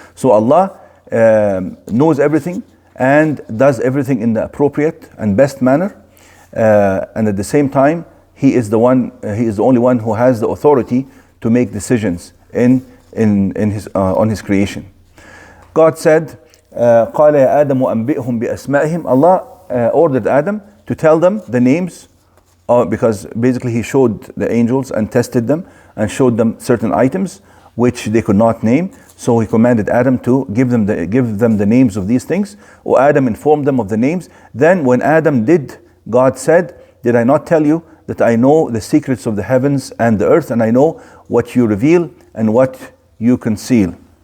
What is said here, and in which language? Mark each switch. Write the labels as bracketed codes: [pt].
[en] So Allah knows everything and does everything in the appropriate and best manner. And at the same time, He is the only one who has the authority to make decisions on His creation. God said, [ar] قَالَ يَا آدَمُ أَنْبِئْهُمْ بِأَسْمَائِهِمْ. [en] Allah ordered Adam to tell them the names, because basically He showed the angels and tested them and showed them certain items which they could not name. So He commanded Adam to give them the names of these things. Or Adam informed them of the names. Then when Adam did, God said, "Did I not tell you that I know the secrets of the heavens and the earth, and I know what you reveal and what you conceal?"